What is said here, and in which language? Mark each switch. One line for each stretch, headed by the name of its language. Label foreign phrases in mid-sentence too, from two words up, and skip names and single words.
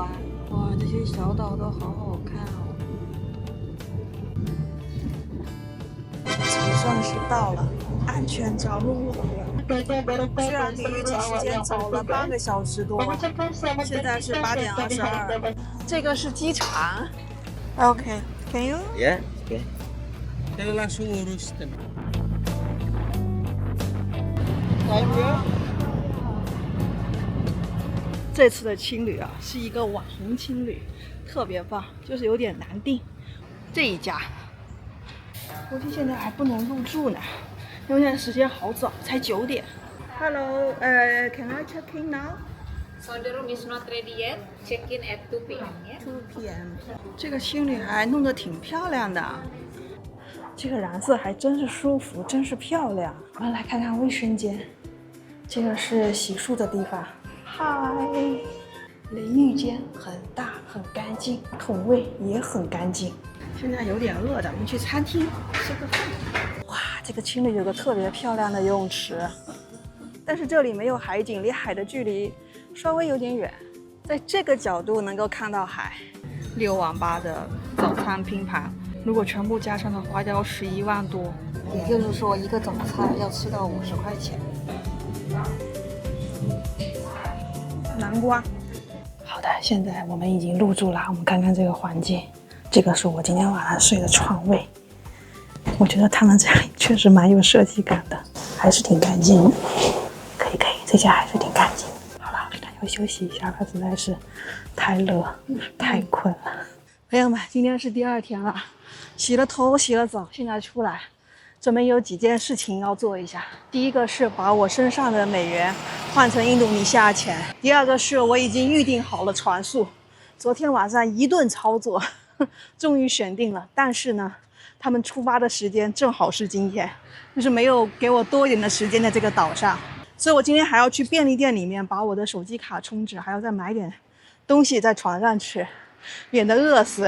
Chinese: 哇，這些小島都好好看哦。總算是到了，安全着陸了。雖然比預計時間早了8個小時多，現在是8點22。這個是機場。OK，
English: Can you?
Indonesian: Ya, oke. Saya langsung urus.
Chinese: 這次的青旅啊，是一個網紅青旅，特別棒，就是有點難訂。這一家，估計現在還不能入住呢，因為現在時間好早，才9 點。
English: Hello, can I check in now? So the room is not ready yet. Check in at 2 p.m. 2 p.m.
Chinese: 這個青旅還弄得挺漂亮的，這個藍色還真是舒服，真是漂亮。我們來看看衛生間，這個是洗漱的地方。嗨，淋浴間很大很乾淨，桶位也很乾淨。現在有點餓的，我們去餐廳吃個飯。哇，這個青旅有個特別漂亮的游泳池，但是這裡沒有海景，離海的距離稍微有點遠。在這個角度能夠看到海。6萬8的早餐拼盤，如果全部加上的話要11萬多，也就是說一個早餐要吃到50塊錢。南瓜。好的，現在我們已經入住了，我們看看這個環境。這個是我今天晚上睡的床位，我覺得他們這裡確實蠻有設計感的，還是挺乾淨的。可以，這家還是挺乾淨的。好了，我現在又休息一下吧，實在是太熱太困了。朋友們，今天是第2天了，洗了頭洗了澡，現在出來準備有幾件事情要做一下。第一個是把我身上的美元換成印度尼西亞錢，第二個是我已經預定好了船宿，昨天晚上一頓操作，終於選定了。但是呢，他們出發的時間正好是今天，就是沒有給我多一點的時間在這個島上，所以我今天還要去便利店裡面把我的手機卡充值，還要再買點東西在船上吃，免得餓死。